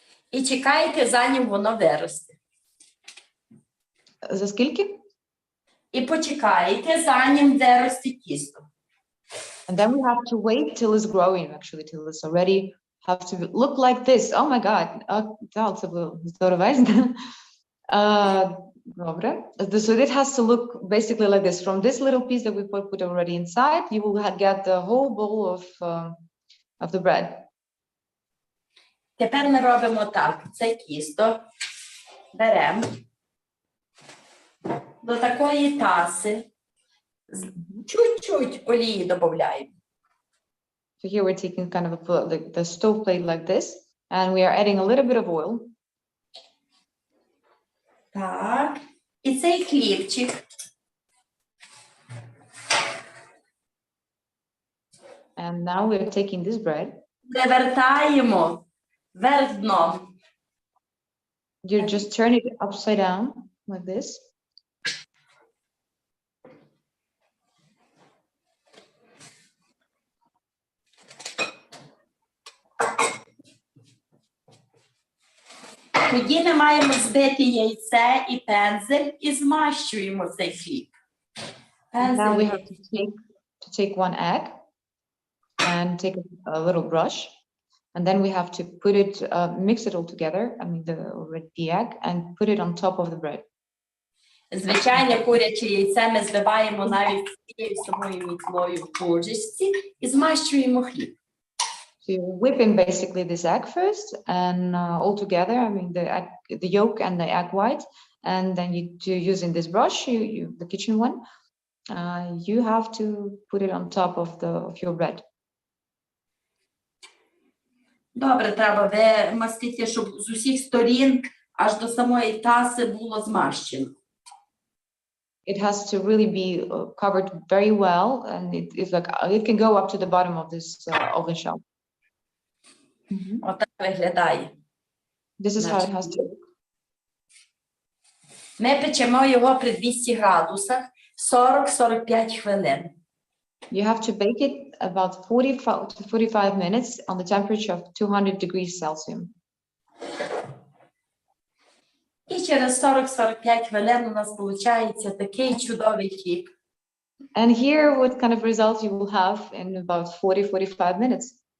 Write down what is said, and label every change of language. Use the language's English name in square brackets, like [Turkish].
[Ukrainian] І чекаєте, за ним воно виросте. За скільки? І почекаєте, за ним де росте тісто. [English] And then we have to wait till it's growing, actually, till it's already have to look like this. Oh my God. [Ukrainian] Так, це було здоровезно. Добре. [English] So it has to look basically like this. From this little piece that we put already inside, you will get the whole bowl of the bread. [Ukrainian] Тепер ми робимо так. Це тісто беремо до такої таси, чуть-чуть олії додаємо. [English] So here we're taking kind of the stove plate like this, and we are adding a little bit of oil. [Ukrainian] Так. І цей хлібчик [English] And now we're taking this bread. [Ukrainian] перевертаємо вверх дном. [English] You just turn it upside down like this. [Ukrainian] Тоді ми маємо збити яйце і пензель і змащуємо цей хліб. [English] Now we have to take one egg and take a little brush, and then we have to put it, mix it all together. I mean the egg, and put it on top of the bread. [Ukrainian] Звичайне куряче яйце ми збиваємо навіть цією самою мітлою в ложечці і змащуємо хліб. [English] So you're whipping basically this egg first, and all together. I mean the yolk and the egg white, and then using this brush, the kitchen one, you have to put it on top of your bread. [Ukrainian] Добре, треба вимастити, щоб з усіх сторін аж до самої таси було змащено. [English] It has to really be covered very well, and it can go up to the bottom of this oven shell. [Ukrainian] Отак виглядає. [English] This is how it has to look. [Ukrainian] Ми печемо його при 200 градусах 40-45 хвилин. [English] You have to bake it about 45 to 45 minutes on the temperature of 200 degrees Celsius. [Ukrainian] І через 40-45 хвилин у нас виходить такий чудовий хліб. [English] And here what kind of results you will have in about 40-45 minutes.